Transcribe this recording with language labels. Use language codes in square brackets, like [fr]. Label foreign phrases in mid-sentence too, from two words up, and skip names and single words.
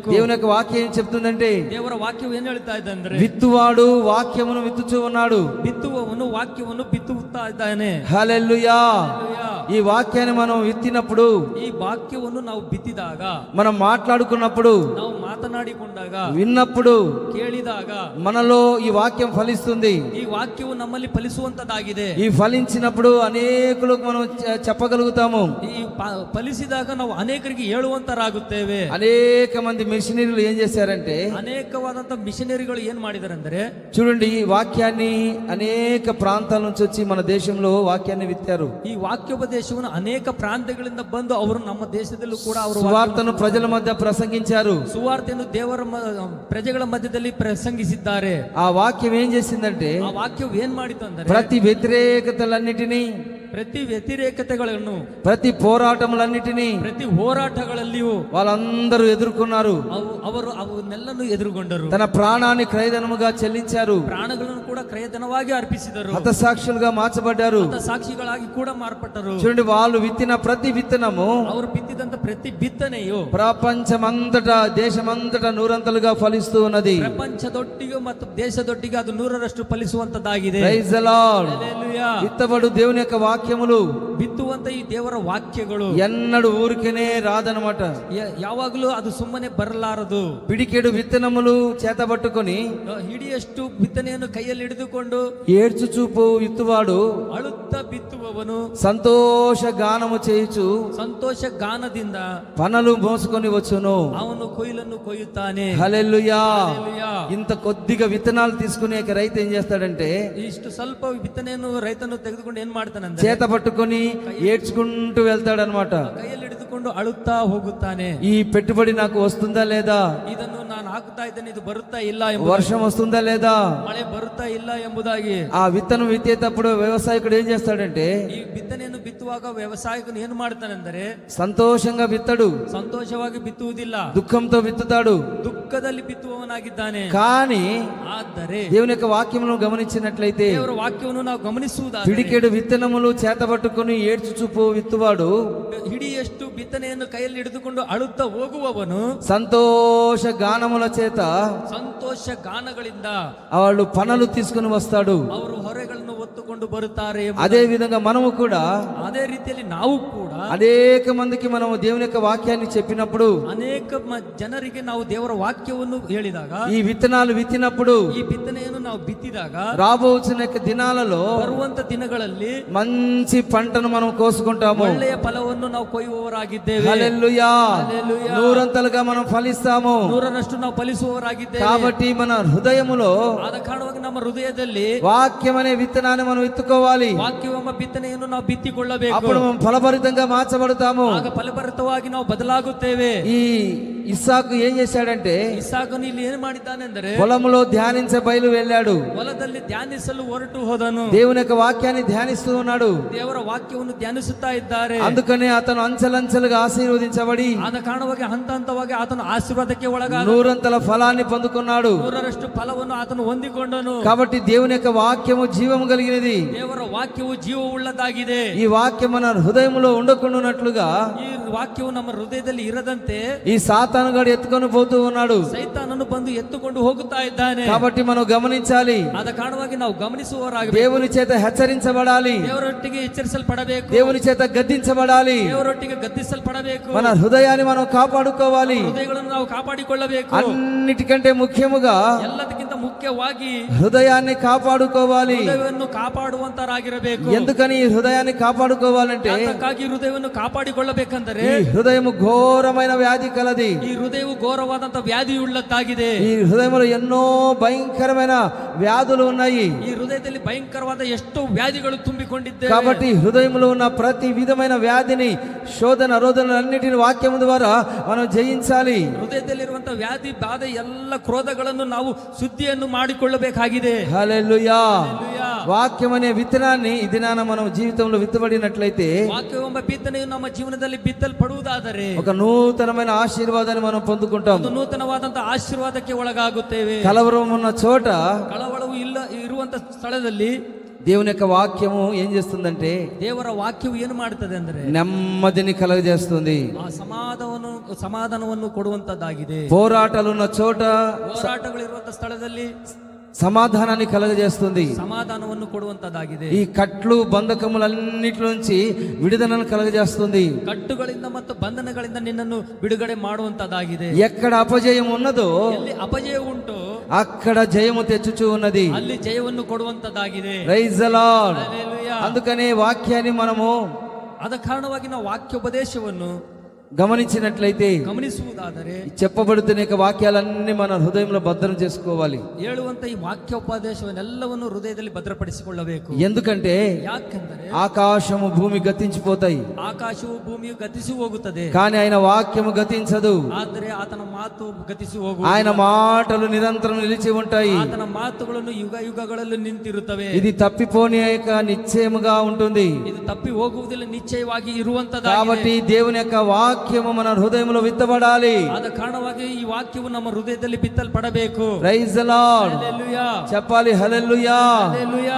[te] దేవుని యొక్క వాక్యం ఏం చెప్తుందంటే, [kn] ದೇವರ ವಾಕ್ಯವು ಏನು ಹೇಳ್ತಾ ಇದೆ ಅಂದ್ರೆ, [te] విత్తువాడు వాక్యమును విత్తుచూ ఉన్నాడు. [kn] ಬಿತ್ತುವವನು ವಾಕ್ಯವನ್ನು ಬಿತ್ತುತ್ತಾ ಇದ್ದಾನೆ. [te] హల్లెలూయా. హల్లెలూయా. ఈ వాక్యాన్ని మనం విత్తినప్పుడు, [kn] ಈ ವಾಕ್ಯವನ್ನು ನಾವು ಬಿತ್ತಿದಾಗ, [te] మనం మాట్లాడుకున్నప్పుడు, [kn] ನಾವು ಮಾತನಾಡಿಕೊಂಡಾಗ, [te] విన్నప్పుడు [kn] ಕೇಳಿದಾಗ [te] మనలో ఈ వాక్యం ఫలిస్తుంది. [kn] ಈ ವಾಕ್ಯವು ನಮ್ಮಲ್ಲಿ ಫಲಿಸುವಂತದಾಗಿದೆ. [te] ఈ ఫలించినప్పుడు అనేకులకు మనం చెప్పగలుగుతాము. [kn] ಈ ಫಲಿಸಿದಾಗ ನಾವು ಅನೇಕರಿಗೆ ಹೇಳುವಂತರಾಗುತ್ತೇವೆ. [te] అనేక మంది మిషనరీలు ఏం చేశారంటే, [kn] ಅನೇಕವಾದಂತ ಮಿಷನರಿಗಳು ಏನ್ ಮಾಡಿದ್ದಾರೆ ಅಂದ್ರೆ, [te] చూడండి, ఈ వాక్యాన్ని అనేక ప్రాంతాల నుంచి వచ్చి మన దేశంలో వాక్యాన్ని విత్తారు. [kn] ಈ ವಾಕ್ಯೋಪದೇಶವನ್ನು ಅನೇಕ ಪ್ರಾಂತ್ಯಗಳಿಂದ ಬಂದು ಅವರು ನಮ್ಮ ದೇಶದಲ್ಲೂ ಕೂಡ ಅವರು [te] సువార్తను ప్రజల మధ్య ప్రసంగించారు. [kn] ಸುವಾರ್ತೆಯನ್ನು ದೇವರ ಪ್ರಜೆಗಳ ಮಧ್ಯದಲ್ಲಿ ಪ್ರಸಂಗಿಸಿದ್ದಾರೆ. [te] ఆ వాక్యం ఏం చేసిందంటే, [kn] ಆ ವಾಕ್ಯವು ಏನ್ ಮಾಡಿತು ಅಂದರೆ, [te] ప్రతి వ్యతిరేకతలన్నిటినీ, [kn] ಪ್ರತಿ ವ್ಯತಿರೇಕತೆಗಳನ್ನು, [te] ప్రతి పోరాటములన్నిటినీ, [kn] ಪ್ರತಿ ಹೋರಾಟಗಳಲ್ಲಿಯೂ [te] వాళ్ళందరూ ఎదుర్కొన్నారు. [kn] ಅವರು ಅವನ್ನೆಲ್ಲನೂ ಎದುರುಗೊಂಡರು. [te] తన ప్రాణాన్ని క్రయధనముగా చెల్లించారు. [kn] ಪ್ರಾಣಗಳನ್ನು ಕೂಡ ಕ್ರಯಧನವಾಗಿ ಅರ್ಪಿಸಿದರು. [te] హతసాక్షులుగా మార్చబడ్డారు. [kn] ಸಾಕ್ಷಿಗಳಾಗಿ ಕೂಡ ಮಾರ್ಪಟ್ಟರು. [te] చూడండి, వాళ్ళు విత్తిన ప్రతి విత్తనము [kn] ಅವರು ಬಿತ್ತಿದಂತ ಪ್ರತಿ ಬಿತ್ತನೆಯು [te] ప్రపంచమంతటా, దేశమంతటా నూరంతలుగా ఫలిస్తూ ఉన్నది. [kn] ಪ್ರಪಂಚದೊಟ್ಟಿಗೆ ಮತ್ತು ದೇಶದೊಟ್ಟಿಗೆ ಅದು 100ರಷ್ಟು ಫಲಿಸುವಂತದಾಗಿದೆ. [en] Praise the Lord. [te] హల్లెలూయా. విత్తబడు దేవుని యొక్క వాక్యములు [kn] ಬಿತ್ತುವಂತ ಈ ದೇವರ ವಾಕ್ಯಗಳು [te] ఎన్నడూ ఊరికనే రాదనమాట. [kn] ಯಾವಾಗಲೂ ಅದು ಸುಮ್ಮನೆ ಬರಲಾರದು. [te] పిడికెడు విత్తనములు చేతబట్టుకొని [kn] ಹಿಡಿಯಷ್ಟು ಬಿತ್ತನೆಯನ್ನು ಕೈಯಲ್ಲಿ ಹಿಡಿದುಕೊಂಡು [te] ఏడ్చు చూపు విత్తువాడు [kn] ಅಳುತ್ತಾ ಬಿತ್ತುವವನು [te] సంతోష గానము చేయుచు [kn] ಸಂತೋಷ ಗಾನದಿಂದ [te] పనలు మోసుకొని వచ్చును. [kn] ಅವನು ಕೊಯ್ಲನ್ನು ಕೊಯ್ಯುತ್ತಾನೆ. [te] హల్లెలూయా. హల్లెలూయా. ఇంత కొద్దిగా విత్తనాలు తీసుకునే రైతు ఏం చేస్తాడంటే, [kn] ಇಷ್ಟು ಸ್ವಲ್ಪ ಬಿತ್ತನೆಯನ್ನು ರೈತನು ತೆಗೆದುಕೊಂಡು ಏನ್ ಮಾಡ್ತಾನಂದ್ರೆ, [te] చేత పట్టుకొని ఏడ్చుకుంటూ వెళ్తాడనమాట. [kn] ಕೈಯಲ್ಲಿ ಹಿಡಿದುಕೊಂಡು ಅಳುತ್ತಾ ಹೋಗುತ್ತಾನೆ. [te] ఈ పెట్టుబడి నాకు వస్తుందా లేదా, [kn] ಇದನ್ನು ನಾನು ಹಾಕ್ತಾ ಇದ್ದೇನೆ, ಇದು ಬರುತ್ತಾ ಇಲ್ಲ ಎಂಬುದಾಗಿ, [te] వర్షం వస్తుందా లేదా, [kn] ಮಳೆ ಬರುತ್ತಾ ಇಲ್ಲ ಎಂಬುದಾಗಿ. [te] ఆ విత్తనం విత్తేటప్పుడు వ్యవసాయకుడు ఏం చేస్తాడంటే [kn] ಈ ಬಿತ್ತನೆಯನ್ನು ಬಿತ್ತುವಾಗ ವ್ಯವಸಾಯಕನು ಏನು ಮಾಡ್ತಾನೆಂದರೆ [te] సంతోషంగా విత్తడు, [kn] ಸಂತೋಷವಾಗಿ ಬಿತ್ತುವುದಿಲ್ಲ, [te] దుఃఖంతో విత్తుతాడు. [kn] ದುಃಖದಲ್ಲಿ ಬಿತ್ತುವವನಾಗಿದ್ದಾನೆ. [te] కానీ [kn] ಆದರೆ [te] దేవుని యొక్క వాక్యమును గమనించినట్లయితే [kn] ದೇವರ ವಾಕ್ಯವನ್ನು ನಾವು ಗಮನಿಸುವುದಾದರೆ [te] పిడికెడు విత్తనములు చేతబట్టుకుని ఏడ్చుచూపు విత్తువాడు [kn] ಹಿಡಿಯಷ್ಟು ಬಿತ್ತನೆಯನ್ನು ಕೈಯಲ್ಲಿ ಹಿಡಿದುಕೊಂಡು ಅಳುತ್ತಾ ಹೋಗುವವನು [te] సంతోష గానముల చేత [kn] ಸಂತೋಷ ಗಾನಗಳಿಂದ [te] వాళ్ళు పనులు తీసుకుని వస్తాడు. [kn] ಅವರು ಹೊರೆಗಳನ್ನು ಹೊತ್ತುಕೊಂಡು ಬರುತ್ತಾರೆ. [te] అదే విధంగా మనము కూడా [kn] ಅದೇ ರೀತಿಯಲ್ಲಿ ನಾವು ಕೂಡ [te] అనేక మందికి మనము దేవుని యొక్క వాక్యాన్ని చెప్పినప్పుడు, [kn] ಅನೇಕ ಜನರಿಗೆ ನಾವು ದೇವರ ವಾಕ್ಯವನ್ನು ಹೇಳಿದಾಗ, [te] ఈ విత్తనాలు విత్తినప్పుడు [kn] ಈ ಬಿತ್ತನೆಯನ್ನು ನಾವು ಬಿತ್ತಿದಾಗ [te] రాబోచిన యొక్క దినాలలో [kn] ಬರುವಂತ ದಿನಗಳಲ್ಲಿ [te] మంచి పంటను మనం కోసుకుంటాము. [kn] ಒಳ್ಳೆಯ ಫಲವನ್ನು ನಾವು ಕೊಯ್ಯುವವರಾಗಿದ್ದೇವೆ. [te] హల్లెలూయా. హల్లెలూయా. నూరంతలుగా మనం ఫలిస్తాము. [kn] 100ರಷ್ಟು ನಾವು ಫಲಿಸುವವರಾಗಿದ್ದೇವೆ. [te] కాబట్టి మన హృదయములో [kn] ಆದ ಕಾರಣವಾಗಿ ನಮ್ಮ ಹೃದಯದಲ್ಲಿ [te] వాక్యం అనే విత్తనాన్ని మనం ఎత్తుకోవాలి. [kn] ವಾಕ್ಯವೆಂಬ ಬಿತ್ತನೆಯನ್ನು ನಾವು ಬಿತ್ತಿಕೊಳ್ಳಬೇಕು. [te] అప్పుడు మనం ఫలభరితంగా మార్చబడతాము. [kn] ಆಗ ಫಲಭರಿತವಾಗಿ ನಾವು ಬದಲಾಗುತ್ತೇವೆ. [te] ఈ ఇస్సాకు ఏం చేశాడంటే [kn] ಇಸಾಕನು ಇಲ್ಲಿ ಏನು ಮಾಡಿದ್ದಾನೆಂದರೆ [te] పొలములో ధ్యానించే బయలు వెళ్ళాడు. [kn] ಹೊಲದಲ್ಲಿ ಧ್ಯಾನಿಸಲು ಹೊರಟು ಹೋದನು. [te] దేవుని యొక్క వాక్యాన్ని ధ్యానిస్తూ ఉన్నాడు. [kn] ದೇವರ ವಾಕ್ಯವನ್ನು ಧ್ಯಾನಿಸುತ್ತಾ ಇದ್ದಾರೆ. [te] అందుకనే అతను అంచెలంచెలుగా ఆశీర్వదించబడి [kn] ಆದ ಕಾರಣವಾಗಿ ಹಂತ ಹಂತವಾಗಿ ಆತನು ಆಶೀರ್ವಾದಕ್ಕೆ ಒಳಗಾದ, [te] నూరంతల ఫలాన్ని పొందుకున్నాడు. [kn] 100ರಷ್ಟು ಫಲವನ್ನು ಆತನು ಹೊಂದಿಕೊಂಡನು. [te] కాబట్టి దేవుని యొక్క వాక్యము జీవము కలిగినది. [kn] ದೇವರ ವಾಕ್ಯವು ಜೀವವುಳ್ಳದಾಗಿದೆ. [te] ఈ వాక్యం మన హృదయములో ఉండకుండానట్లుగా [kn] ಈ ವಾಕ್ಯವು ನಮ್ಮ ಹೃದಯದಲ್ಲಿ ಇರದಂತೆ [te] ఈ సాతానుగాడు ఎత్తుకొని పోతూ ఉన్నాడు. [kn] ಸೈತಾನನು ಬಂದು ಎತ್ತುಕೊಂಡು ಹೋಗುತ್ತಾ ಇದ್ದಾನೆ. [te] కాబట్టి మనం గమనించాలి. [kn] ಆದ ಕಾರಣವಾಗಿ ನಾವು ಗಮನಿಸುವವರಾಗಬೇಕು. [te] దేవుని చేత హెచ్చరించబడాలి. [kn] ದೇವರೊಟ್ಟಿಗೆ ಎಚ್ಚರಿಸಲ್ಪಡಬೇಕು. [te] దేవుని చేత గద్దించబడాలి. [kn] ದೇವರೊಟ್ಟಿಗೆ ಗದ್ದಿಸಲ್ಪಡಬೇಕು. [te] మన హృదయాన్ని మనం కాపాడుకోవాలి. [kn] ಹೃದಯಗಳನ್ನು ನಾವು ಕಾಪಾಡಿಕೊಳ್ಳಬೇಕು. [te] అన్నిటికంటే ముఖ్యముగా [kn] ಎಲ್ಲದಕ್ಕಿಂತ ಮುಖ್ಯವಾಗಿ [te] హృదయాన్ని కాపాడుకోవాలి. [kn] ಹೃದಯವನ್ನು ಕಾಪಾಡುವಂತರಾಗಿರಬೇಕು. [te] ఎందుకని ఈ హృదయాన్ని కాపాడుకోవాలంటే [kn] ಅದಕ್ಕಾಗಿ ಹೃದಯವನ್ನು ಕಾಪಾಡಿಕೊಳ್ಳಬೇಕಂದರೆ [te] ఈ హృదయము ఘోరమైన వ్యాధి కలది. [kn] ಈ ಹೃದಯವು ಘೋರವಾದಂತ ವ್ಯಾಧಿಯುಳ್ಳದ್ದಾಗಿದೆ. [te] ఈ హృదయంలో ఎన్నో భయంకరమైన వ్యాధులు ఉన్నాయి. [kn] ಈ ಹೃದಯದಲ್ಲಿ ಭಯಂಕರವಾದ ಎಷ್ಟೋ ವ್ಯಾಧಿಗಳು ತುಂಬಿಕೊಂಡಿದ್ದೇವೆ. [te] కాబట్టి హృదయంలో ఉన్న ప్రతి విధమైన వ్యాధిని, శోధన రోధనలన్నిటిని వాక్యము ద్వారా మనం జయించాలి. [kn] ಹೃದಯದಲ್ಲಿರುವಂತಹ ವ್ಯಾಧಿ ಬಾಧೆ ಎಲ್ಲ ಕ್ರೋಧಗಳನ್ನು ನಾವು ಶುದ್ಧಿಯನ್ನು ಮಾಡಿಕೊಳ್ಳಬೇಕಾಗಿದೆ. [te] హల్లెలూయా. హల్లెలూయా. వాక్యం అనే విత్తనాన్ని ఈ దినాన మనం జీవితంలో విత్తబడినట్లయితే [kn] ವಾಕ್ಯವೆಂಬ ಬಿತ್ತನೆಯು ನಮ್ಮ ಜೀವನದಲ್ಲಿ ಬಿತ್ತಲ್ಪಡುವುದಾದರೆ [te] ఒక నూతనమైన ఆశీర్వాదాన్ని మనం పొందుకుంటాం. [kn] ಒಂದು ನೂತನವಾದಂತಹ ಆಶೀರ್ವಾದಕ್ಕೆ ಒಳಗಾಗುತ್ತೇವೆ. [te] కలవరం ఉన్న చోట [kn] ಕಳವಳವು ಇಲ್ಲ ಇರುವಂತ ಸ್ಥಳದಲ್ಲಿ [te] దేవుని యొక్క వాక్యము ఏం చేస్తుందంటే [kn] ದೇವರ ವಾಕ್ಯವು ಏನು ಮಾಡುತ್ತದೆ ಅಂದ್ರೆ [te] నెమ్మదిని కలగజేస్తుంది. [kn] ಆ ಸಮಾಧಾನವನ್ನು ಕೊಡುವಂತದ್ದಾಗಿದೆ. [te] పోరాటాలున్న చోట [kn] ಹೋರಾಟಗಳಿರುವಂತ ಸ್ಥಳದಲ್ಲಿ [te] సమాధానాన్ని కలగజేస్తుంది. [kn] సమాధానವನ್ನು ಕೊಡುವಂತದ್ದಾಗಿದೆ. [te] ఈ కట్లు బంధకములన్నిటి నుంచి విడుదలను కలగజేస్తుంది. [kn] ಕಟ್ಟುಗಳಿಂದ ಮತ್ತು ಬಂಧನಗಳಿಂದ ನಿನ್ನನ್ನು ಬಿಡುಗಡೆ ಮಾಡುವಂತದ್ದಾಗಿದೆ. [te] ఎక్కడ అపజయం ఉన్నదో [kn] ಎಲ್ಲಿ ಅಪಜಯ ಉಂಟು [te] అక్కడ జయము తెచ్చుచూ ఉన్నది. [kn] ಅಲ್ಲಿ ಜಯವನ್ನು ಕೊಡುವಂತದ್ದಾಗಿದೆ. [en] Praise the Lord. [te] హల్లెలూయా. అందుకనే వాక్యాన్ని మనము [kn] ಆದ ಕಾರಣವಾಗಿ ನಾವು ವಾಕ್ಯೋಪದೇಶವನ್ನು [te] గమనించినట్లయితే [kn] ಗಮನಿಸುವುದಾದರೆ [te] చెప్పబడుతున్న యొక్క వాక్యాలన్నీ మన హృదయంలో భద్రం చేసుకోవాలి. [kn] ಹೇಳುವಂತ ಈ ವಾಕ್ಯೋಪದೇಶವನ್ನೆಲ್ಲವನ್ನು ಹೃದಯದಲ್ಲಿ ಭದ್ರಪಡಿಸಿಕೊಳ್ಳಬೇಕು. [te] ఎందుకంటే [kn] ಯಾಕೆಂದರೆ [te] ఆకాశము భూమి గతించిపోతాయి, [kn] ಆಕಾಶವು ಭೂಮಿಯು ಗತಿಸಿ ಹೋಗುತ್ತದೆ, [te] కానీ ఆయన వాక్యము గతించదు. [kn] ಆದರೆ ಆತನ ಮಾತು ಗತಿಸಿ ಹೋಗು. [te] ఆయన మాటలు నిరంతరం నిలిచి ఉంటాయి. [kn] ಆತನ ಮಾತುಗಳನ್ನು ಯುಗ ಯುಗಗಳಲ್ಲಿ ನಿಂತಿರುತ್ತವೆ. [te] ఇది తప్పిపోని యొక్క నిశ్చయముగా ఉంటుంది. [kn] ಇದು ತಪ್ಪಿ ಹೋಗುವುದಿಲ್ಲ, ನಿಶ್ಚಯವಾಗಿ [te] కాబట్టి [kn] ಇರುವಂತದ್ದಾಗಿದೆ. [te] దేవుని యొక్క వాక్యము మన హృదయంలో విత్తబడాలి. [kn] ಆದ ಕಾರಣವಾಗಿ ಈ ವಾಕ್ಯವು ನಮ್ಮ ಹೃದಯದಲ್ಲಿ ಬಿತ್ತಲ್ಪಡಬೇಕು. [en] Praise the Lord. [te] హల్లెలూయా. చెప్పాలి హల్లెలూయా. హల్లెలూయా.